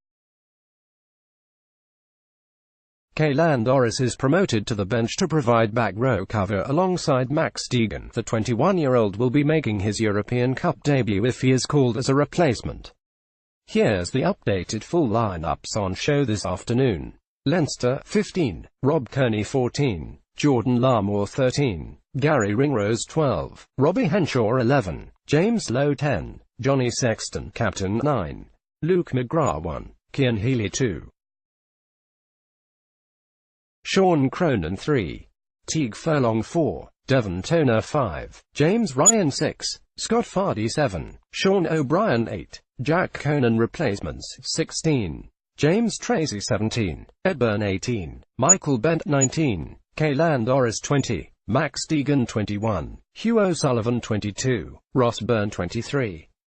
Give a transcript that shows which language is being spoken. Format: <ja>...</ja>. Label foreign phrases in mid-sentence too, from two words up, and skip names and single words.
<en>Caelan Doris is promoted to the bench to provide back row cover alongside Max Deegan. The 21-year-old will be making his European Cup debut if he is called as a replacement. Here's the updated full lineups on show this afternoon. Leinster 15, Rob Kearney 14, Jordan Larmour 13, Gary Ringrose 12, Robbie Henshaw 11, James Lowe 10, Johnny Sexton captain 9, Luke McGrath 1, Cian Healy 2, Sean Cronin 3, Teague Furlong 4, Devon Toner 5, James Ryan 6, Scott Fardy 7, Sean O'Brien 8, Jack Conan replacements 16, James Tracy 17, Ed Byrne 18, Michael Bent 19, Caelan Doris 20, Max Deegan 21, Hugh O'Sullivan 22, Ross Byrne 23.</en>